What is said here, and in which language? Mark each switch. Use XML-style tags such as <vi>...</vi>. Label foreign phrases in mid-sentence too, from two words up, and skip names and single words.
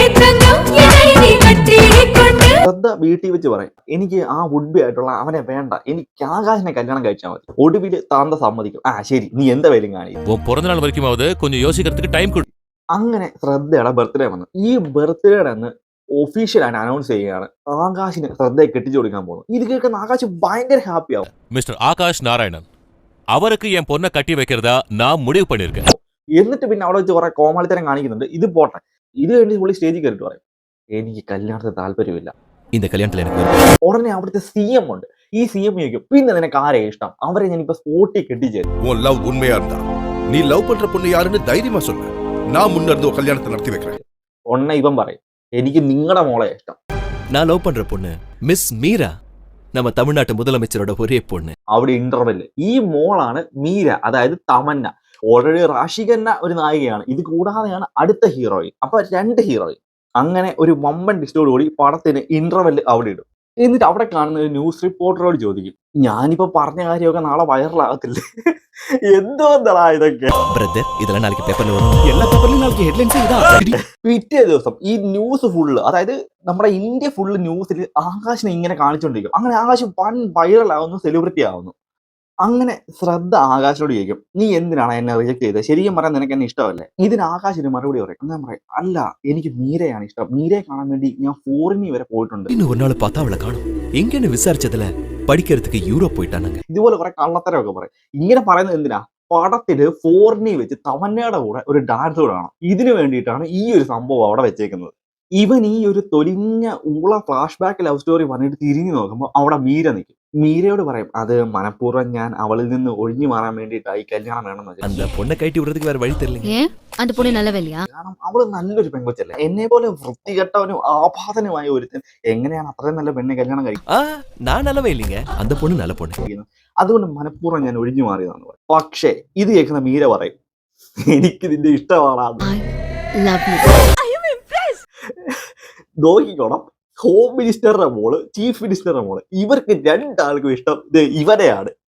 <ml>ശ്രദ്ധ വീട്ടിൽ വെച്ച് പറയും, എനിക്ക് ആ</ml> <en>would be</en> <ml>ആയിട്ടുള്ള അവനെ വേണ്ട, എനിക്ക് ആകാശിനെ കല്യാണം കഴിച്ചാൽ മതി. ഒടുവിൽ താന്ത സമ്മതിക്കും. ശരി, നീ എന്താ വേലും കാണിക്കും. അങ്ങനെ ശ്രദ്ധയുടെ ബർത്ത്ഡേ വന്നു. ഈ ബർത്ത്ഡേയുടെ അന്ന് ഒഫീഷ്യലായിട്ട് അനൗൺസ് ചെയ്യുകയാണ് ആകാശിന് ശ്രദ്ധയെ കെട്ടിച്ചു കൊടുക്കാൻ പോകുന്നു. ഇത് കേൾക്കുന്ന ആകാശ് ഭയങ്കര ഹാപ്പി ആവും.</ml> <ta>மிஸ்டர் ஆகாஷ் நாராயணன் அவருக்கு என் பொண்ணை கட்டி வைக்கிறதா நான் முடிவு பண்ணிருக்கேன்.</ta> <ml>എന്നിട്ട് പിന്നെ അവിടെ വെച്ച് കുറെ കോമാളിത്തരം കാണിക്കുന്നുണ്ട്. ഇത് പോട്ടെ. ഇത് കഴിഞ്ഞ് പുള്ളി സ്റ്റേജിൽ കയറിട്ട് പറയും, എനിക്ക് കല്യാണത്തിന് താല്പര്യമില്ല.</ml> <ta>இந்த கல்யாணத்துல எனக்கு</ta> <ml>ഉടനെ അവിടുത്തെ CM ഉണ്ട്. ഈ CM ചോദിക്കും, പിന്നെ നിനക്ക് ആരെ ഇഷ്ടം? അവരെ ഞാനിപ്പോ സ്പോട്ടിൽ കെട്ടിച്ചേരും.</ml> <ta>உன் லவ் உண்மையா இருந்தா நீ லவ் பண்ற பொண்ணு யாருன்னு தைரியமா சொல்லு. நான் முன்னர்ந்து ஒரு கல்யாணத்தை நடத்தி வைக்கிறேன்.</ta> <ml>ഉടനെ ഇവൻ പറയും, എനിക്ക് നിങ്ങളുടെ മോളെ ഇഷ്ടം.</ml> <ta>நான் லவ் பண்ற பொண்ணு மிஸ் மீரா, நம்ம தமிழ்நாட்டு முதலமைச்சரோட ஒரே பொண்ணு.</ta> <ml>അവിടെ ഇന്റർവെല്ല് ഈ മോളാണ് മീര, അതായത് തമന്ന. ഓൾറെഡി റാഷി ഖന്ന ഒരു നായികയാണ്. ഇത് കൂടാതെയാണ് അടുത്ത ഹീറോയിൻ. അപ്പൊ 2 ഹീറോയിൻ. അങ്ങനെ ഒരു വമ്പൻ ഡിസ്റ്റോടുകൂടി പടത്തിന് ഇന്റർവെല്ല് അവിടെ ഇടും. എന്നിട്ട് അവിടെ കാണുന്ന ഒരു ന്യൂസ് റിപ്പോർട്ടറോട് ചോദിക്കും, ഞാനിപ്പോ പറഞ്ഞ കാര്യമൊക്കെ നാളെ വൈറലാകത്തില്ലേ? എന്തോന്നടാ ഇതൊക്കെ.</ml> <ta>பிரதர், இதெல்லாம் நாளைக்கு பேப்பர்ல வரும்.</ta> <ml>എല്ലാ പേപ്പറിലും നാളെ ഹെഡ്ലൈൻസ് ഇതാ. പിറ്റേ ദിവസം ഈ ന്യൂസ് ഫുള്ള്, അതായത് നമ്മുടെ ഇന്ത്യ ഫുള്ള് ന്യൂസിൽ ആകാശിനെ ഇങ്ങനെ കാണിച്ചുകൊണ്ടിരിക്കും. അങ്ങനെ ആകാശ് വൺ വൈറലാവുന്നു, സെലിബ്രിറ്റി ആവുന്നു. അങ്ങനെ ശ്രദ്ധ ആകാശിനോട് ചോദിക്കും, നീ എന്തിനാണ് എന്നെ റിജക്ട് ചെയ്തത്? ശരിക്കും പറയാൻ നിനക്ക് എന്നെ ഇഷ്ടമല്ലേ? ഇതിന് ആകാശിന് മറുപടി പറയും, ഞാൻ പറയും, അല്ല, എനിക്ക് മീരയാണ് ഇഷ്ടം. മീരയെ കാണാൻ വേണ്ടി ഞാൻ ഫോറിനി വരെ പോയിട്ടുണ്ട്.</ml> <ta>இன்னும் ஒரு நாள் பார்த்தா அவளை காணும். எங்கன்னு விசாரிச்சதுல படிக்கிறதுக்கு யூரோப் போயிட்டானாங்க.</ta> <ml>ഇതുപോലെ കുറെ കള്ളത്തരമൊക്കെ പറയും. ഇങ്ങനെ പറയുന്നത് എന്തിനാ? പടത്തില് ഫോറിനി വെച്ച് തമന്നയുടെ കൂടെ ഒരു ഡാൻസ് കൂടെ കാണാം. ഇതിനു വേണ്ടിയിട്ടാണ് ഈ ഒരു സംഭവം അവിടെ വെച്ചേക്കുന്നത്. ഇവൻ ഈ ഒരു തൊലിഞ്ഞ ഊള</ml> <en>flash back love story</en> <ml>പറഞ്ഞിട്ട് തിരിഞ്ഞു നോക്കുമ്പോൾ അവിടെ മീര നിൽക്കും. മീരയോട് പറയും, അത് മനഃപൂർവ്വം ഞാൻ അവളിൽ നിന്ന് ഒഴിഞ്ഞു മാറാൻ വേണ്ടിയിട്ടായി കല്യാണം വേണമെന്ന്.</ml> <ta>அந்த பொண்ணை கட்டி விடுறதுக்கு வேற வழி தெரியல. ஏன் அந்த பொண்ணு நல்லவல்லையா?</ta> <ml>കാരണം അവള് നല്ലൊരു പെങ്കൊച്ചല്ലേ. എന്നെ പോലെ വൃത്തികെട്ടവനും ആപാതനുമായ ഒരുത്തൻ എങ്ങനെയാണ് അത്രയും നല്ല പെണ്ണെ കല്യാണം കഴിക്കുന്നത്?</ml> <ta>நான் நல்லவே இல்லைங்க, அந்த பொண்ணு நல்ல பொண்ணு.</ta> <ml>അതുകൊണ്ട് മനഃപൂർവ്വം ഞാൻ ഒഴിഞ്ഞു മാറിയതാന്ന് പറയും. പക്ഷേ ഇത് കേൾക്കുന്ന മീര പറയും, എനിക്ക് നിന്റെ ഇഷ്ടമാണ്. നോക്കിക്കോണം, ഹോം മിനിസ്റ്ററുടെ മോള്, ചീഫ് മിനിസ്റ്ററുടെ മോള്, ഇവർക്ക് 2 ആൾക്കും ഇഷ്ടം ഇവരെയാണ്.</ml>